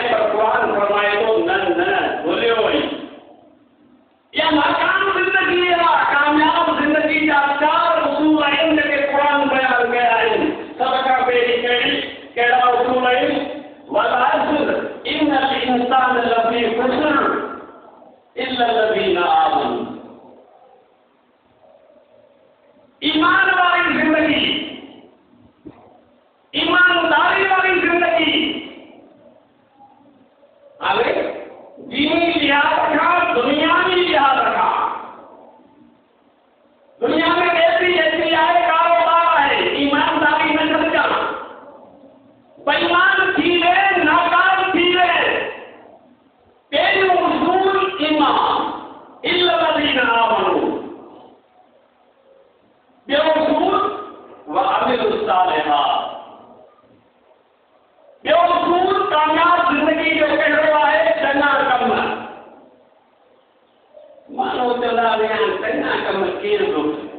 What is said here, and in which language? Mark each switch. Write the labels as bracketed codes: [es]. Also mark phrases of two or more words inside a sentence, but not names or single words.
[sd] पर क़ुरान फरमाए थो न भुलियो वई, इहा नाकाम ज़िंदगी आहे। कामयाब ज़िंदगी जा 4 उसूल आहिनि जेके क़ुरान बयानु कया आहिनि। सभ खां पहिरीं कहिड़ा उसूल आहिनि? [ar] والعصر إن الإنسان لفي خسر إلا الذين آمنوا. [sd] ईमान वाली ज़िंदगी, ईमानदारी वाली ज़िंदगी। हाणे दीनी लिहाज़ खां दुनियावी लिहाज़ खां, दुनिया में ऐसी आहे, कारोबार आहे, ईमानदारी न छॾिजां। बेईमान थी वे, नाकाम थी वे। पहिरियों उसूल ईमान [ar] إلا الذين آمنوا. [sd] ॿियो उसूल [ar] وعملوا الصالحات. [sd] ॿियो उसूल कामयाब ज़िंदगी जो कहिड़ो आहे? चङा कम। माण्हू चवंदा आहिनि चङा कम केरु थो करे?